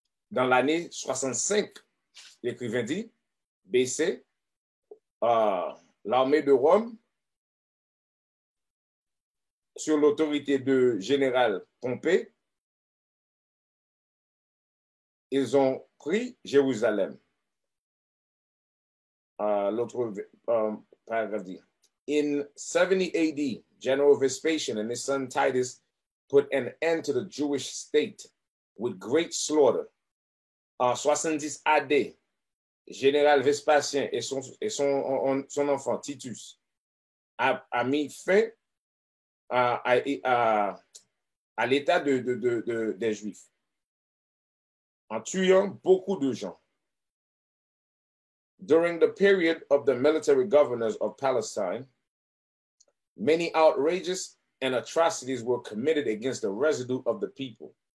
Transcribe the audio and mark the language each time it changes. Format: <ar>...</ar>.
<fr>Dans l'année 65, l'écrivain dit, BC, l'armée de Rome, sur l'autorité de général Pompée, ils ont pris Jérusalem. L'autre paragraphe dit,</fr> <en>in 70 AD, General Vespasian and his son Titus put an end to the Jewish state with great slaughter.</en> <fr>En 70 AD, Général Vespasien et son enfant Titus a mis fin à l'état des Juifs en tuant beaucoup de gens.</fr> <en>During the period of the military governors of Palestine, many outrages and atrocities were committed against the residue of the people.</en>